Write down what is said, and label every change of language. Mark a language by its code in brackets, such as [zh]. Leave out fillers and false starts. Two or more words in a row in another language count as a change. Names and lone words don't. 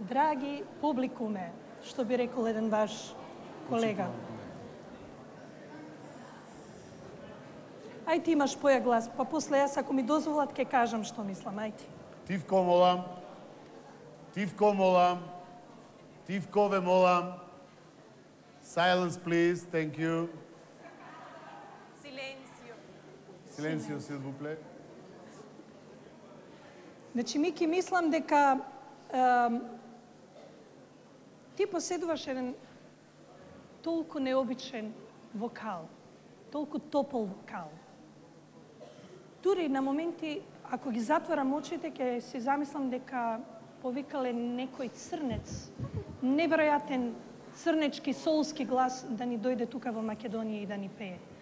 [mk] Драги публикуме, што би рекол еден ваш колега. Ај ти имаш поја глас, па после јас ако ми дозволат ќе кажам што мислам, ајде. Тивко молам. Тивко молам. Тивко ве молам. [en] Silence, please. Thank you. [fr] Silencio, s'il vous plaît. [mk] Значи, Мики, мислам дека ти поседуваш еден толку необичен вокал, толку топол вокал. Дури на моменти, ако ги затворам очите, ќе си замислам дека повикале некој црнец, неверојатен црнечки, солски глас да ни дојде тука во Македонија и да ни пее.